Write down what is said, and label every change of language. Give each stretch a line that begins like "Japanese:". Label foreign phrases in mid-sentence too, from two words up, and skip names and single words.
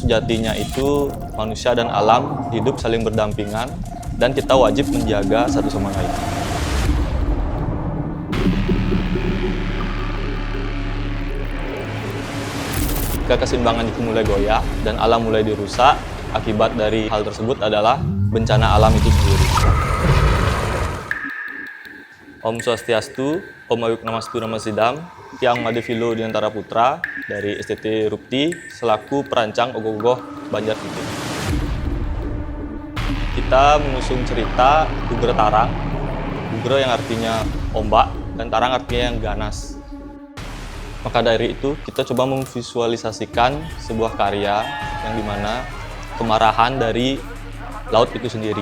Indonesian: sejatinya itu manusia dan alam hidup saling berdampingan dan kita wajib menjaga satu sama lain. Jika keseimbangan itu mulai goyah dan alam mulai dirusak, akibat dari hal tersebut adalah bencana alam itu sendiri.
Sanskrit: Om Swastiastu, Om Ayuk Namastu Namasidam,
Indonesian: Tiang Madevilo Dinantara Putra dari STT Rupti selaku perancang ogoh-ogoh Banjarpitih. Kita mengusung cerita Bugre Tarang, Bugre yang artinya ombak dan Tarang artinya yang ganas. Maka dari itu kita coba memvisualisasikan sebuah karya yang dimana kemarahan dari laut itu sendiri.